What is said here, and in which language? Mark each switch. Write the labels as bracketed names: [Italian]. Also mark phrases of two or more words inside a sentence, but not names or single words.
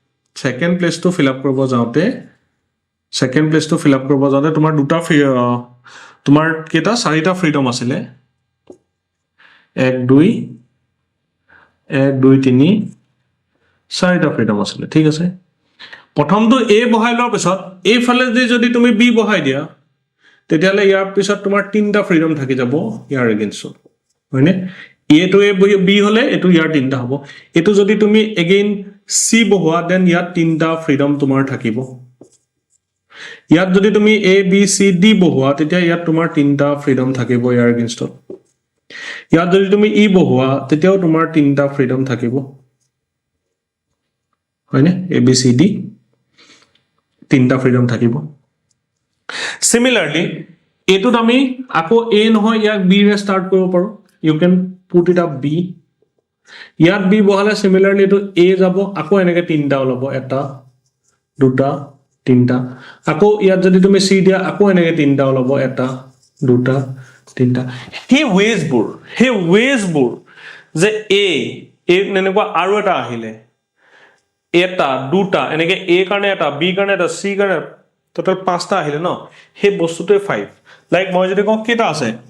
[Assamese] তোমাৰ দুটা তোমাৰ কেটা চাৰিটা ফ্ৰীডম আছিলে 1 2 3 চাৰিটা ফ্ৰীডম আছিলে ঠিক আছে প্ৰথমটো a বহাই লোৱাৰ পিছত এই ফালে যদি তুমি b বহাই দিয়া তেতিয়ালে ইয়াৰ পিছত তোমাৰ তিনটা ফ্ৰীডম থাকি যাব ইয়াৰ এগেইনষ্ট হয়নে a to a b হলে এটো ইয়াৰ তিনটা হ'ব এটো যদি তুমি এগেইন c বহোৱা দেন ইয়াত তিনটা ফ্ৰীডম তোমাৰ থাকিব ইয়াত যদি তুমি a b c d বহোৱা তেতিয়া ইয়াত তোমাৰ তিনটা ফ্ৰীডম থাকিব ইয়াৰ এগেইনষ্ট ইয়াত যদি তুমি e বহোৱা তেতিয়াও তোমাৰ তিনটা ফ্ৰীডম থাকিব হয়নে a b c d তিনটা ফ্ৰীডম থাকিব সিমিলাৰলি এটোত আমি আকৌ a নহয় ইয়াক b ৰে স্টাৰ্ট কৰিব পাৰো [English] you can put it up [Assamese] b ইয়াত b বহালে সিমিলাৰলি এটো a যাব আকৌ এনেকে তিনটা ওলাব এটা দুটা তিনটা আকৌ ইয়াত যদি তুমি c দিয়া আকৌ এনেকে তিনটা ওলাব এটা দুটা তিনটা হে ওয়েজবোৰ যে a এনেকুৱা আৰু এটা আহিলে এটা দুটা এনেকে a কাৰণে এটা b কাৰণে এটা c কাৰণে টোটাল পাঁচটা আহিলে ন হে বস্তুটোৱে 5 লাইক মই যদি কওঁ কেটা আছে